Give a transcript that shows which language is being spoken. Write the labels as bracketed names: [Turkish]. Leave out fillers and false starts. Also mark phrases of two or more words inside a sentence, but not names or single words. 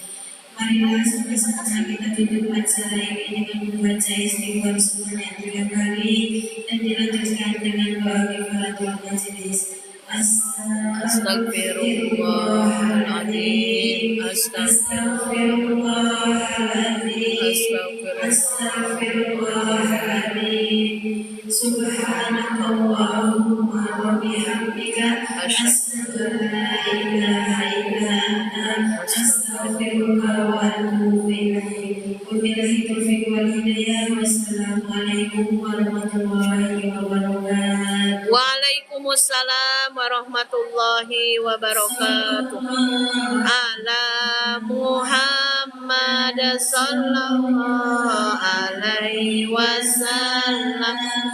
[Indonesian] Marilah sama-sama kita tutup acara ini dengan membaca istighfar sebanyak 3 kali dan dilanjutkan dengan doa [Arabic] كفارة المجلس. أستغفر الله العظيم. أستغفر الله العظيم. سبحانك اللهم وبحمدك أشهد أن لا إله إلا أنت أستغفرك وأتوب إليك. وبالله التوفيق والهداية. والسلام عليكم ورحمة الله وبركاته. وعليكم السلام ورحمة الله وبركاته. على محمد صلى الله عليه وسلم.